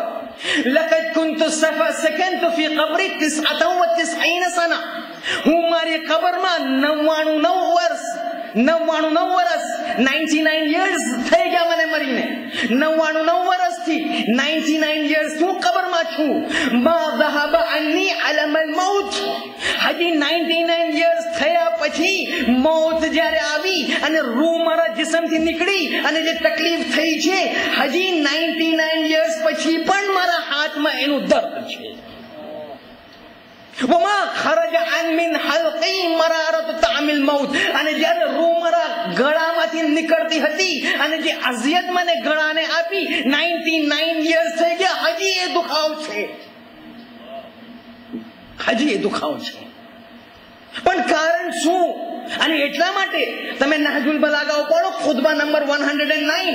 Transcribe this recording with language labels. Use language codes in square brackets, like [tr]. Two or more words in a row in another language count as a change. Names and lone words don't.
[ar] لقد كنت سكنت في قبري 99 سنة. [gu] હું મારી કબરમાં 99 વર્ષ 99 years થઈ ગયા મને મરીને. 99 વર્ષથી 99 years હું કબરમાં છું. [ar] મા ذهب عني علم الموت. [gu] હજી 99 years થયા પછી મોત જ્યારે આવી અને રૂહ મારા જિસ્મથી નીકળી અને જે તકલીફ થઈ છે, હજી 99 years પછી પણ મારા હાથમાં એનું દર્દ છે. [ar] وما خرج عن من حلقي مرارة طعم الموت. [gu] અને જ્યારે રૂહ મારા ગળામાંથી નીકળતી હતી અને જે અઝિયત મને ગળાને આપી, 99 years થઈ ગયા, હજી એ દુખાવ છે. પણ કારણ શું? અને એટલા માટે તમે નહજુલ બલાગા પઢો, ખુતબા નંબર 109.